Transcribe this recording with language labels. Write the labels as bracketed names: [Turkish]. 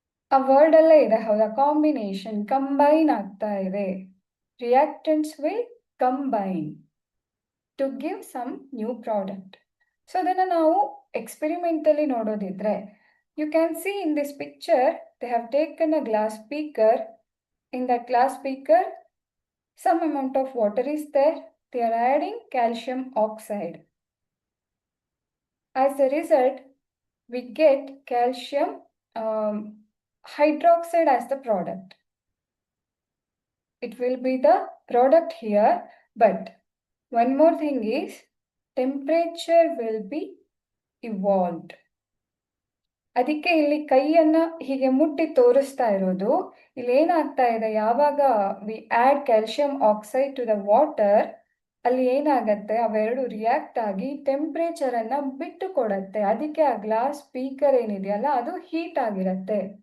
[Kannada] ಆ ವರ್ಡ್ ಅಲ್ಲೇ ಇದೆ, ಹೌದಾ? ಕಾಂಬಿನೇಷನ್, ಕಂಬೈನ್ ಆಗ್ತಾ ಇದೆ. [English] Reactants will combine to give some new product. [Kannada] So ಅದನ್ನು ನಾವು experimentally ನೋಡೋದಿದ್ರೆ, [English] You can see in this picture they have taken a glass beaker. In that glass beaker, some amount of water is there. They are adding calcium oxide. As a result, we get calcium hydroxide as the product. It will be the product here, but one more thing is temperature will be evolved. [Kannada] ಅದಕ್ಕೆ ಇಲ್ಲಿ ಕೈಯನ್ನ ಹೀಗೆ ಮುಟ್ಟಿ ತೋರಿಸ್ತಾ ಇರೋದು. ಇಲ್ಲಿ ಏನಾಗ್ತಾ ಇದೆ, ಯಾವಾಗ [English] we add calcium oxide to the water, [Kannada] ಅಲ್ಲಿ ಏನಾಗತ್ತೆ, ಅವೆರಡು ರಿಯಾಕ್ಟ್ ಆಗಿ ಟೆಂಪ್ರೇಚರನ್ನು ಬಿಟ್ಟು ಕೊಡತ್ತೆ. ಅದಕ್ಕೆ ಆ ಗ್ಲಾಸ್ ಬೀಕರ್ ಏನಿದೆಯಲ್ಲ ಅದು ಹೀಟ್ ಆಗಿರತ್ತೆ.